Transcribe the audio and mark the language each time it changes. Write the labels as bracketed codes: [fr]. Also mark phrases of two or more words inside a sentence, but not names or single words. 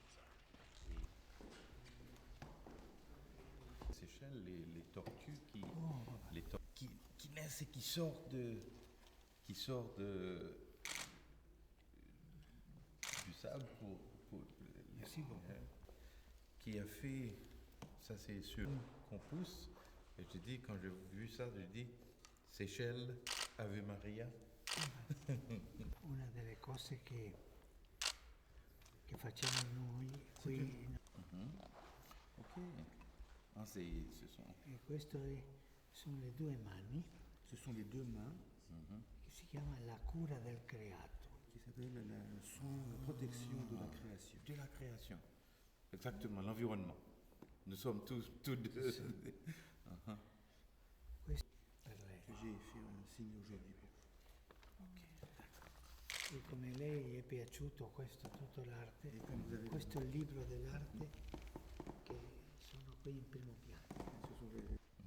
[fr] Et Seychelles, les tortues qui naissent et qui sortent du sable Merci beaucoup. qui a fait, ça c'est sûr, qu'on pousse. Et je dis, quand j'ai vu ça, je dis, Seychelles, Ave Maria. [it] Una delle cose che facciamo noi qui, Ok. Ah, e questo sono le due mani, [fr] Ce sont les deux mains [it] che si chiama la cura del creato. [fr] qui s'appellent le soin, la protection de la création. de la création. Exactement, l'environnement. Nous sommes tous deux. [it] Questo per lei. [fr] Que j'ai fait un signe aujourd'hui. [it] E come lei è piaciuto questo tutto l'arte, E come [fr] vous avez- [it] questo è il libro dell'arte che sono qui in primo piano. [fr] Ce sont les